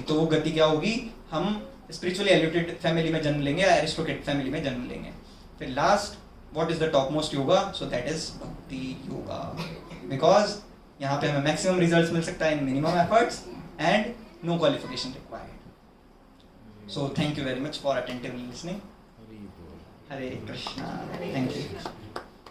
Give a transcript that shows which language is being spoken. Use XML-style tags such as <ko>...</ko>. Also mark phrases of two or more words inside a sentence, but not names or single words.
<hi>तो वो गति क्या होगी, हम</hi> <en>spiritually elevated family</en> <hi>में जन्म लेंगे या</hi> <en>aristocrat family</en> <hi>में जन्म लेंगे।</hi> <en>फिर last what is the top most yoga, so that is bhakti yoga, because</en> <hi>यहाँ पे हमें</hi> <en>maximum results</en> <hi>मिल सकता है</hi> <en>in minimum efforts and no qualification required. So thank you very much for attentively listening.</en> <hi>हरे कृष्णा,</hi> <en>Thank you.</en>